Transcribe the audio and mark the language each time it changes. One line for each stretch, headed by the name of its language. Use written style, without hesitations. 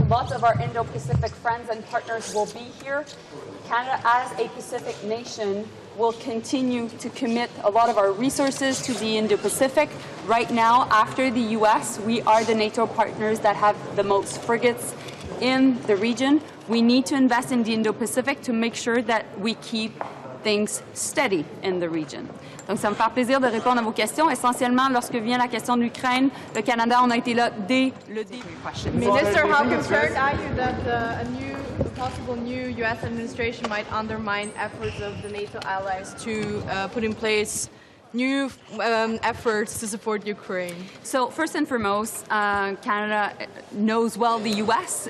English: Lots of our Indo-Pacific friends and partners will be here. Canada, as a Pacific nation, will continue to commit a lot of our resources to the Indo-Pacific. Right now, after the US, we are the NATO partners that have the most frigates in the region. We need to invest in the Indo-Pacific to make sure that we keep things steady in the region.
French: Donc, ça me fait plaisir de répondre à vos questions. Essentiellement, lorsque vient la question de l'Ukraine, le Canada, on a été là dès le début.
English: Minister, how concerned are you that a possible new U.S. administration might undermine efforts of the NATO allies to put in place new efforts to support Ukraine? So first and foremost, Canada knows well the U.S.